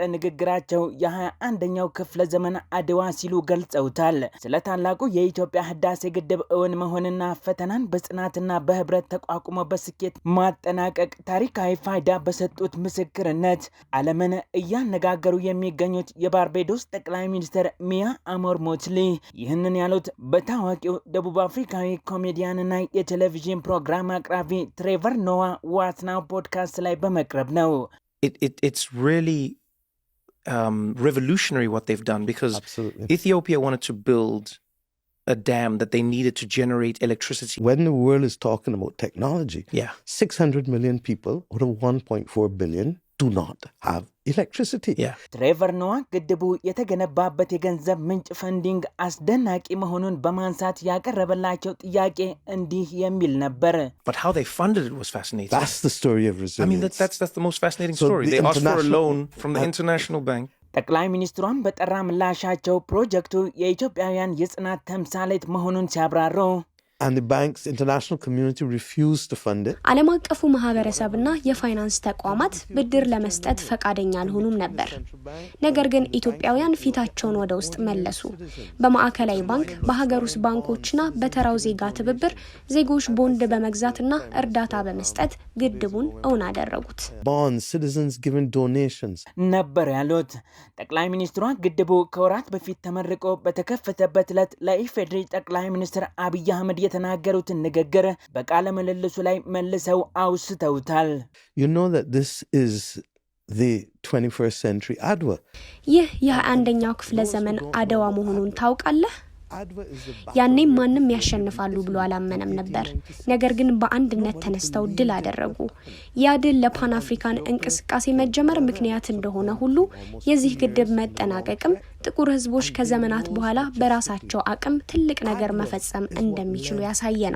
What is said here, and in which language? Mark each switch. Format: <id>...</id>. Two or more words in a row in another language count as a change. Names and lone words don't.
<am>ንግግራቸው የ21ኛው ክፍለ ዘመን አድዋ ሲሉ ገልጸውታል። ስለ ታላቁ የኢትዮጵያ ህዳሴ ግድብ እውን መሆንና ፈተናን በጽናትና በህብረት ተቋቁሞ በስኬት ማጠናቀቅ ታሪካዊ ፋይዳ በሰጡት ምስክርነት ዓለምን እያነጋገሩ የሚገኙት የባርቤዶስ ጠቅላይ ሚኒስትር ሚያ አሞር ሞትሊ ይህንን ያሉት በታዋቂው ደቡብ አፍሪካዊ ኮሜዲያንና የቴሌቪዥን ፕሮግራም አቅራቢ ትሬቨር ኖዋ ዋት ናው ፖድካስት ላይ በመቅረብ ነው።</am> <en>It's really revolutionary what they've done because Absolutely. Ethiopia wanted to build a dam that they needed to generate electricity. When the world is talking about technology, 600 million people out of 1.4 billion do not have electricity.</en> <am>ትሬቨር ኖዋ ግድቡ የተገነባበት የገንዘብ ምንጭ ፈንዲንግ አስደናቂ መሆኑን በማንሳት ያቀረበላቸው ጥያቄ እንዲህ የሚል ነበር።</am> <en>But how they funded it was fascinating. That's the story of resilience. I mean, that's the most fascinating story. They asked for a loan from the International Bank.</en> <am>ጠቅላይ ሚኒስትሯን በጠራ ምላሻቸው ፕሮጀክቱ የኢትዮጵያውያን የጽናት ተምሳሌት መሆኑን ሲያብራሩ</am> <en>And the bank's international community refused to fund it.</en> <am>ዓለም አቀፉ ማህበረሰብና የፋይናንስ ተቋማት ብድር ለመስጠት ፈቃደኛ አልሆኑም ነበር። ነገር ግን ኢትዮጵያውያን ፊታቸውን ወደ ውስጥ መለሱ። በማዕከላዊ ባንክ፣ በሀገር ውስጥ ባንኮችና በተራው ዜጋ ትብብር ዜጎች ቦንድ በመግዛትና እርዳታ በመስጠት ግድቡን እውን አደረጉት።</am> <en>Bonds, citizens given donations.</en> <am>ነበር ያሉት ጠቅላይ ሚኒስትሯ ግድቡ ከወራት በፊት ተመርቆ በተከፈተበት ዕለት ለኢፌዴሪ ጠቅላይ ሚኒስትር አብይ አህመድ የተናገሩትን ንግግር በቃለ ምልልሱ ላይ መልሰው አውስተውታል።</am> <en>You know that this is the 21st century Adwa.</en> <am>ይህ የ21ኛው ክፍለ ዘመን አድዋ መሆኑን ታውቃለህ? ያኔም ማንም ያሸንፋሉ ብሎ አላመነም ነበር። ነገር ግን በአንድነት ተነስተው ድል አደረጉ። ያ ድል ለፓን አፍሪካን እንቅስቃሴ መጀመር ምክንያት እንደሆነ ሁሉ የዚህ ግድብ መጠናቀቅም ጥቁር ህዝቦች ከዘመናት በኋላ በራሳቸው አቅም ትልቅ ነገር መፈጸም እንደሚችሉ ያሳየ ነው።</am>